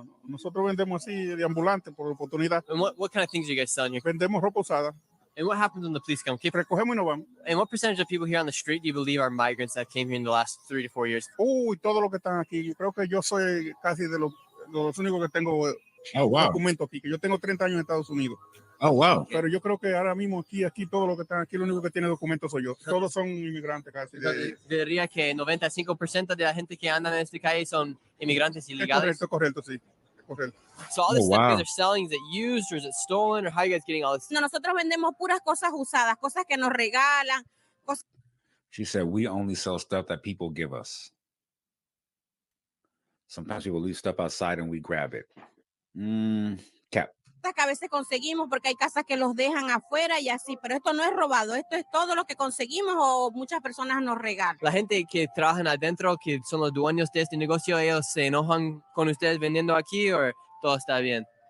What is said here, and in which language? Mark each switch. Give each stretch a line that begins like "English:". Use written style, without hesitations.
Spanish: Nosotros vendemos así de ambulante por oportunidad.
English: And what kind of things are you guys selling here?
Spanish: Vendemos ropa usada.
English: And what happens when the police come?
Spanish: Recogemos y nos vamos.
English: And what percentage of people here on the street do you believe are migrants that came here in the last 3 to 4 years?
Spanish: Uy, todos los que están aquí. Yo creo que yo soy casi de los únicos que tengo documentos aquí. Que yo tengo 30 años en Estados Unidos.
English: Oh, wow.
Spanish: Pero yo creo que ahora mismo aquí todos los que están aquí, lo único que tiene documentos soy yo. Todos son inmigrantes casi. Diría que 95% de la gente que anda en esta calle son inmigrantes ilegales. Correcto, sí. Correcto.
English: So all this stuff you guys are selling, is it used or is it stolen, or how are you guys getting all this?
Spanish: No, nosotros vendemos puras cosas usadas, cosas que nos regalan.
English: She said, we only sell stuff that people give us. Sometimes people leave stuff outside and we grab it. Cap.
Spanish: Que a veces conseguimos porque hay casas que los dejan afuera y así, pero esto no es robado, esto es todo lo que conseguimos o muchas personas nos regalan. La gente que trabajan adentro, que son los dueños de este negocio, ¿ellos se enojan con ustedes vendiendo aquí o todo está bien?